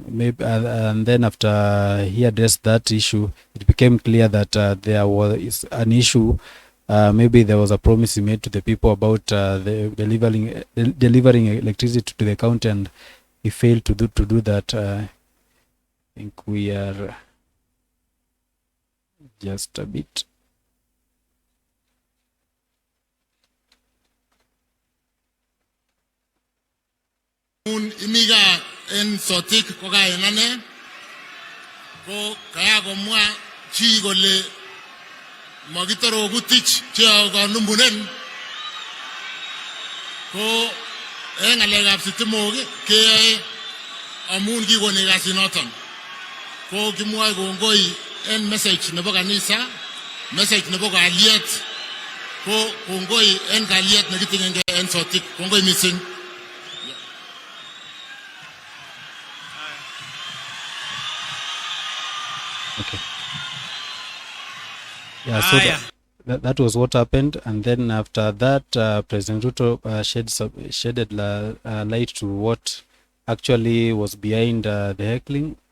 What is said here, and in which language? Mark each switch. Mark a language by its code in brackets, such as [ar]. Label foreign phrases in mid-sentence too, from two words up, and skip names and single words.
[en] Maybe, and then after he addressed that issue, it became clear that there was an issue. Maybe there was a promise he made to the people about delivering electricity to the county, and he failed to do that. I think we are just a bit. [kln] Imiga en Sotik ko kaya nane ko kaya ko mwa chi gole magitaro gutich chia ko numbunen ko en alegap sitimogi ke amun gi gone gasinoton ko kimwa ko ngoi en message nebo kanisa, message nebo kaliet ko ngoi en kaliet nekitingenge en Sotik ko ngoi missing. [en] Okay. Yeah, that was what happened. And then after that, President Ruto shedded light to what actually was behind the heckling.